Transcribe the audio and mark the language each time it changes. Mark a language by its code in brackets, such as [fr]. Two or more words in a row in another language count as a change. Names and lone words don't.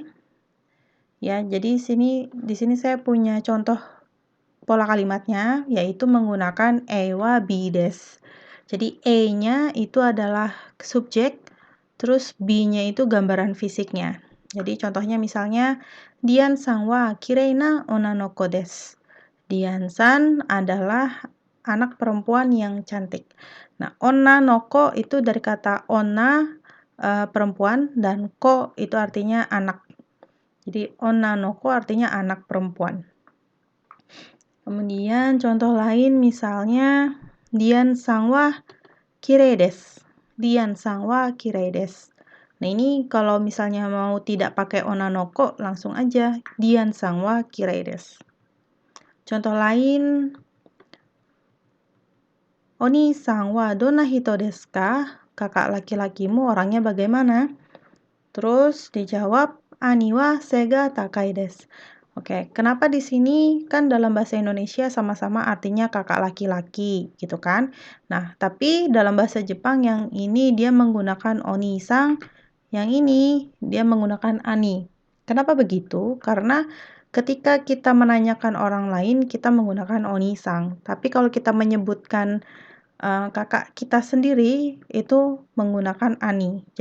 [id] Ya, jadi di sini saya punya contoh pola kalimatnya yaitu menggunakan [ja] EはBです. [id] Jadi e-nya itu adalah subjek, terus b-nya itu gambaran fisiknya. Jadi contohnya misalnya [ja] ディアンさんはきれいな女の子です. [id] Dian-san adalah anak perempuan yang cantik. Nah, onanoko itu dari kata ona perempuan dan ko itu artinya anak. Jadi onanoko artinya anak perempuan. Kemudian contoh lain misalnya [ja] ディアンさんはきれいです. ディアンさんはきれいです. [id] Nah, ini kalau misalnya mau tidak pakai onanoko langsung aja [ja] ディアンさんはきれいです. [id] Contoh lain [ja] お兄さんはどんな人ですか? [id] Kakak laki-lakimu orangnya bagaimana? Terus dijawab [ja] 兄は背が高いです. [id] Oke, kenapa di sini kan dalam bahasa Indonesia sama-sama artinya kakak laki-laki gitu kan? Nah, tapi dalam bahasa Jepang yang ini dia menggunakan oni-san, yang ini dia menggunakan ani. Kenapa begitu? Karena ketika kita menanyakan orang lain kita menggunakan oni-san, tapi kalau kita menyebutkan kakak kita sendiri itu menggunakan ani.